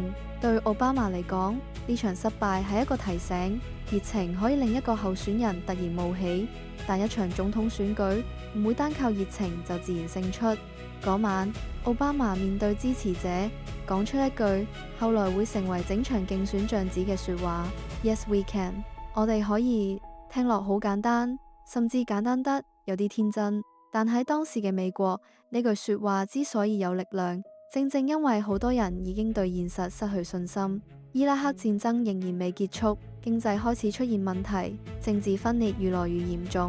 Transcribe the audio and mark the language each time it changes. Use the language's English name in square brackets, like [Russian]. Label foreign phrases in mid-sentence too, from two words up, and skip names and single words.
[Cantonese] 對奧巴馬嚟講，呢場失敗係一個提醒，熱情可以令一個候選人突然冒起，但一場總統選舉唔會單靠熱情就自然勝出。嗰晚，奧巴馬面對支持者，講出一句後來會成為整場競選醬子嘅說話 ： [English] Yes, we can。 [Cantonese] 我哋可以。聽落好簡單，甚至簡單得有啲天真。但喺當時嘅美國，呢句說話之所以有力量，正正因為好多人已經對現實失去信心。伊拉克戰爭仍然未結束，經濟開始出現問題，政治分裂越來越嚴重。